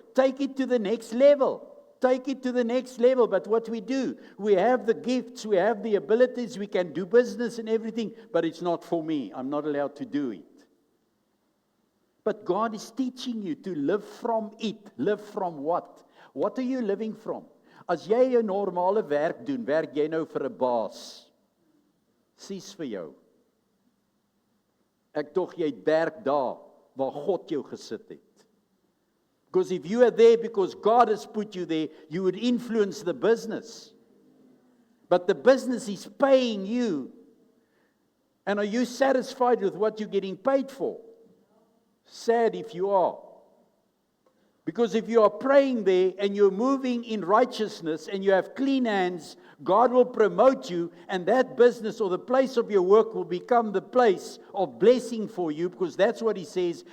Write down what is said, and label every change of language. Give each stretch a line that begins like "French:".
English: Take it to the next level. Take it to the next level. But what we do, we have the gifts, we have the abilities, we can do business and everything, but it's not for me. I'm not allowed to do it. But God is teaching you to live from it. Live from what? What are you living from?
Afrikaans: As jy 'n normale werk doen, werk jy nou vir 'n baas. Sies vir jou. Ek dog jy werk daar waar God jou gesit het.
English: Because if you are there because God has put you there, you would influence the business. But the business is paying you. And are you satisfied with what you're getting paid for? Sad if you are. Because if you are praying there and you're moving in righteousness and you have clean hands, God will promote you, and that business or the place of your work will become the place of blessing for you, because that's what He says.